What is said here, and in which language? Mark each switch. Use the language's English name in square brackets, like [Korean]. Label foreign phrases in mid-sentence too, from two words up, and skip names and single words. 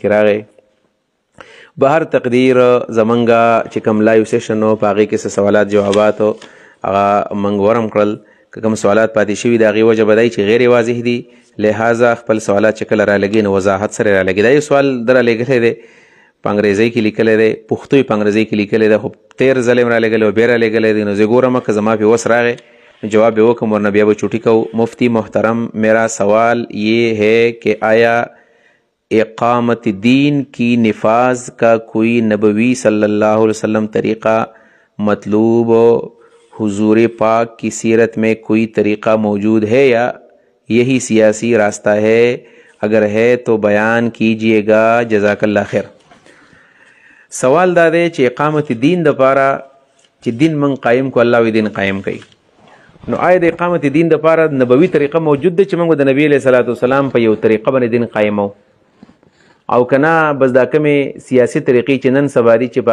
[Pashto] کې راغی به هر تقدیر زمونږ چې کوم لایو سیشن و په هغې کې څه سوالات جوابات هغه موږ ورم کړل که کوم سوالات پاتې شوي د هغې وجه به دی چې غیر واضح دي لہذا خپل سوالات چې کله رالګي نو وضاحت سره رالګي دا یو سوال در رالېږلی دی په انګریزۍ کې لیکلی دی پښتو یې په انګریزۍ کې لیکلی دی خو تیر ځل یې رالېږلی او بیا رالېږلی دی نو زه ګورم که زما پې وس راغی نو جواب یې وکړم ورنه بیا به چوټي کوو [Urdu] مفتی محترم میرا سوال یہ ہے کہ آیا اقامت دین کی نفاذ کا کوئی نبوی [Arabic] صلی اللہ علیہ وسلم [Urdu] طریقہ مطلوب حضور پاک کی سیرت میں کوئی طریقہ موجود ہے یا یہی سیاسی راستہ ہے اگر ہے تو بیان کیجیے گا [Arabic] جزاک اللہ خیر [Pashto] سوال دا دی چې اقامت دین دپاره چې دین من قایم کو الله وی دین قایم کوي نو آیا د اقامت دین دپاره نبوي طریقه موجود ده چې موږ د نبی [Arabic] علیه صلات وسلام [Pashto] په یو طریقه باندې دین قایمو او که نه بس دا کمې سیاسي طریقې چې نن سبا دي چې